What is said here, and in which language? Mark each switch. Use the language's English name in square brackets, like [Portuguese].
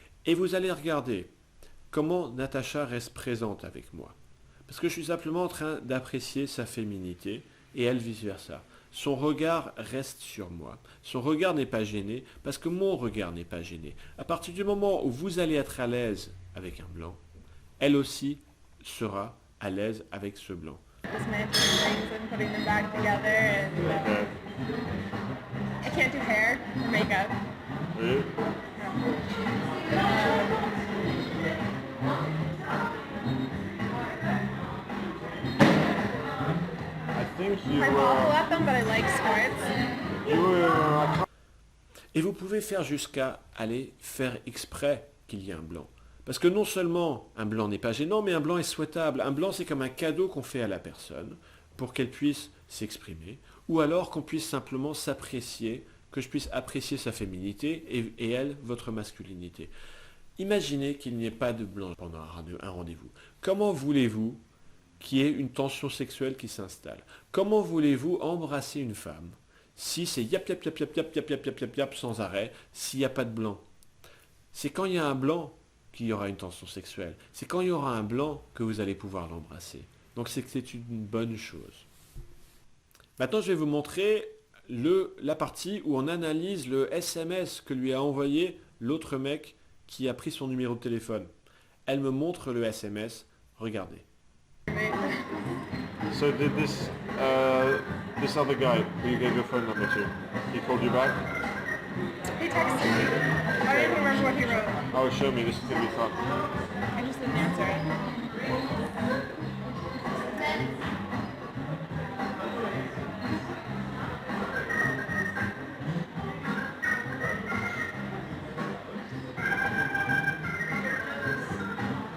[French] Et vous allez regarder comment Natacha reste présente avec moi. Parce que je suis simplement en train d'apprécier sa féminité et elle vice-versa. Son regard reste sur moi. Son regard n'est pas gêné parce que mon regard n'est pas gêné. À partir du moment où vous allez être à l'aise avec un blanc, elle aussi sera à l'aise avec ce blanc. [English] Dismantling things and putting them back together, and Okay. I can't do hair or makeup. Really? I think I'm awful at them, but I like sports. you were. [French] Et vous pouvez faire jusqu'à aller faire exprès qu'il y ait un blanc. Parce que non seulement un blanc n'est pas gênant, mais un blanc est souhaitable. Un blanc, c'est comme un cadeau qu'on fait à la personne pour qu'elle puisse s'exprimer, ou alors qu'on puisse simplement s'apprécier, que je puisse apprécier sa féminité et elle, votre masculinité. Imaginez qu'il n'y ait pas de blanc pendant un rendez-vous. Comment voulez-vous qu'il y ait une tension sexuelle qui s'installe? Comment voulez-vous embrasser une femme si c'est yap yap yap yap yap yap yap yap yap yap sans arrêt, s'il n'y a pas de blanc? C'est quand il y a un blanc qu'il y aura une tension sexuelle. C'est quand il y aura un blanc que vous allez pouvoir l'embrasser. Donc c'est que c'est une bonne chose. Maintenant, je vais vous montrer la partie où on analyse le SMS que lui a envoyé l'autre mec qui a pris son numéro de téléphone. Elle me montre le SMS. Regardez. [English] So did this other guy who you gave your phone number to, he called you back? He texted me. I don't even remember what he wrote. Oh, show me. This is gonna be fun. I just didn't answer it.